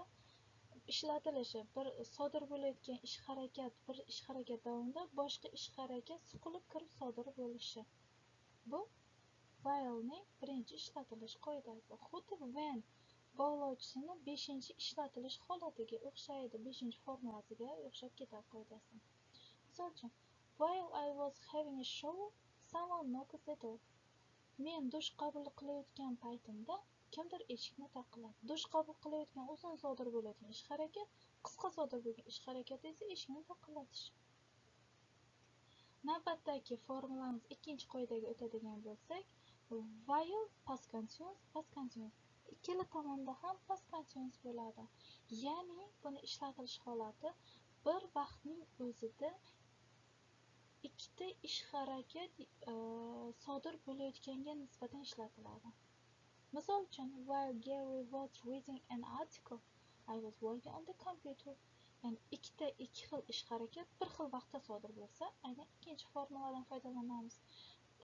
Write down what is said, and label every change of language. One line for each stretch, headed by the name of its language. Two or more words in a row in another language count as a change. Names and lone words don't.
Uzbek: Ishlatilishi bir sodir bo'layotgan ish harakat, bir ish harakat davomida boshqa ish harakat suqilib kirib sodir bo'lishi. Bu while'ning birinchi ishlatilish qoidasi. Xuddi when bog'lovchisini 5-chi ishlatilish holatiga o'xshaydi, 5-chi formulasiga o'xshab ketadi qoidasi. Misol uchun,
English: while I was having a shower, someone knocked the door.
Uzbek: Men dush qabul qilayotgan paytimda kimdir eshikni taqilladi. Dush qabul qilayotgan uzun sodir bo'ladigan ish harakat, qisqa sodir bo'lgan ish harakati esa eshikni taqillatish. Navbatdagi formulamiz 2-chi qoidaga o'tadigan bo'lsak,
English: while past continuous,
Uzbek: ikkala tomonda ham
English: past continuous
Uzbek: bo'ladi. Ya'ni buni ishlatilish holati bir vaqtning o'zida ikkita ish harakat sodir bo'layotganga nisbatan ishlatiladi. Misol uchun,
English: while Gary was reading an article, I was working on the computer.
Uzbek: Ya'ni ikki xil ish harakat bir xil vaqtda sodir bo'lsa, aynan ikkinchi formuladan foydalanamiz.